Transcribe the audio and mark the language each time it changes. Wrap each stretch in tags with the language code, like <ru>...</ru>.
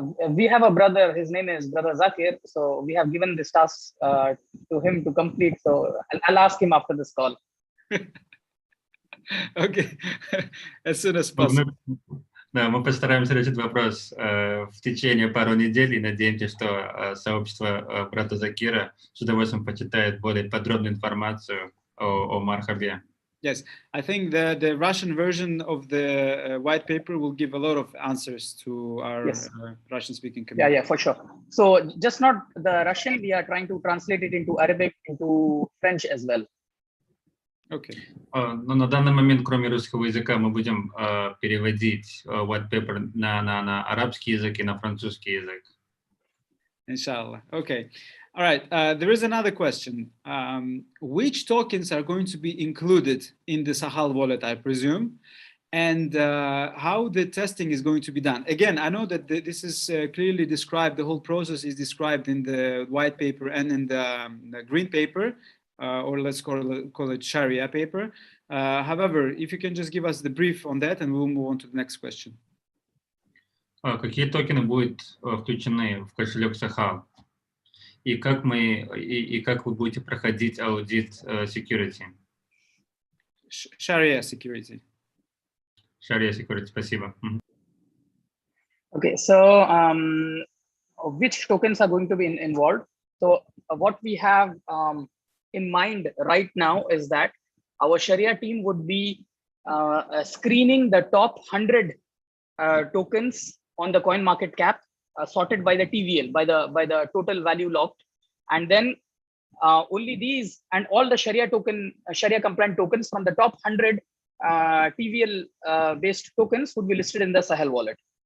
<en>We have a brother, his name is Brother Zakir. So we have given this task to him to complete. So I'll ask him after this call. Okay, as soon as possible.</en> <ru>Да, мы постараемся решить вопрос в течение пару недель и надеемся, что сообщество брата Закира с удовольствием почитает более подробную информацию о Мархабе.</ru> <en>Yes, I think the Russian version of the white paper will give a lot of answers to our Yes. Russian-speaking community. Yeah, for sure. So just not the Russian, we are trying to translate it into Arabic, into French as well. Okay.</en> <ru>Но на данный момент, кроме русского языка, мы будем переводить white paper на арабский язык и на французский язык.</ru> <en>Inshallah. Okay. All right. There is another question. Which tokens are going to be included in the Sahal wallet, I presume, and how the testing is going to be done? Again, I know that this is clearly described. The whole process is described in the white paper and in the green paper, or let's call it Sharia paper. However, if you can just give us the brief on that, and we'll move on to the next question.</en> <ru>Какие токены будут включены в кошелек Sahal? И как вы будете проходить аудит security?</ru> <en>Sharia security. Sharia security,</en> <ru>спасибо.</ru> <en>Okay, so which tokens are going to be involved? So what we have in mind right now is that our Sharia team would be screening the top 100 tokens on the coin market cap, sorted by the TVL, by the total value locked, and then only these and all the Sharia compliant tokens from the top 100 TVL based tokens would be listed in the Sahel wallet.</en>